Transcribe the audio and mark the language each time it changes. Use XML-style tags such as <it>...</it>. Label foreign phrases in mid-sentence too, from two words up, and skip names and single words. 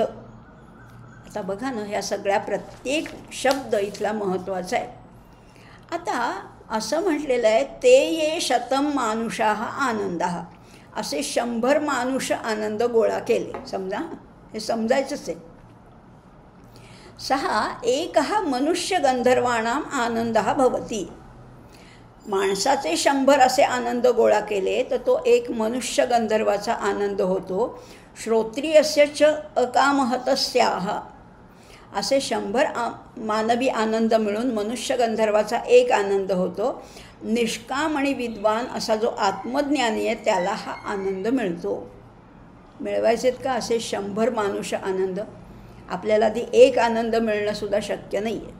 <mr>आता बघा ना, ह्या सगळ्या प्रत्येक शब्द इथला महत्त्वाचा आहे. आता असं म्हटलेलं आहे,</mr> <sa>ते ये शतम मानुषाः आनंदाः,</sa> <mr>असे 100 मानुष आनंद गोळा केले. समजा, हे समजायचंच आहे.</mr> <sa>6 एकः मनुष्य गंधर्वाणाम आनंदः भवति.</sa> <mr>माणसाचे 100 असे आनंद गोळा केले तर तो एक मनुष्य गंधर्वाचा आनंद होतो.</mr> <sa>श्रोत्रियस्य च अकामहतस्याः,</sa> <mr>असे 100 मानवी आनंद मिळून मनुष्य गंधर्वाचा एक आनंद होतो. निष्काम आणि विद्वान असा जो आत्मज्ञानी आहे त्याला हा आनंद मिळतो. मिळवायचेत का असे 100 मानुष आनंद? आपल्याला आधी एक आनंद मिळणंसुद्धा शक्य नाही आहे.</mr>